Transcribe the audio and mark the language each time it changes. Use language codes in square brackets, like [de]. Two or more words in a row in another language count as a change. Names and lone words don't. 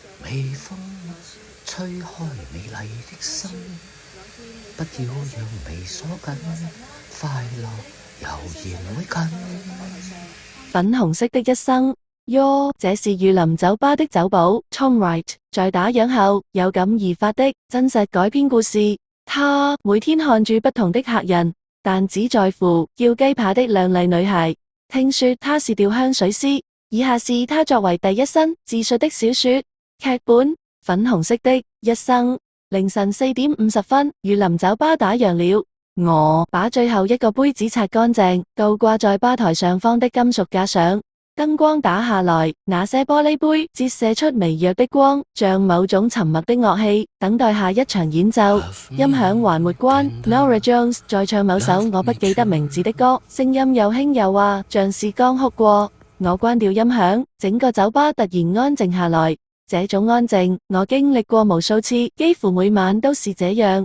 [zh] 微風吹開美麗的心，不要讓眉鎖緊，快樂悠然會近。粉紅色的一生，喲，這是御林酒吧的酒保 Tom Wright 在打烊後有感而發的真實改編故事。他每天看住不同的客人，但只在乎叫雞扒的靚麗女孩。聽說他是調香水師。以下是他作為第一身自述的小說劇本：粉紅色的一生。凌晨4點50分，御林酒吧打烊了。我把最後一個杯子擦乾淨，倒掛在吧台上方的金屬架上。燈光打下來，那些玻璃杯折射出微弱的光，像某種沉默的樂器，等待下一場演奏。音響還沒關， Norah Jones 在唱某首我不記得名字的歌，聲音又輕又滑，像是剛哭過。我關掉音響，整個酒吧突然安靜下來。這種安靜，我經歷過無數次，幾乎每晚都是這樣。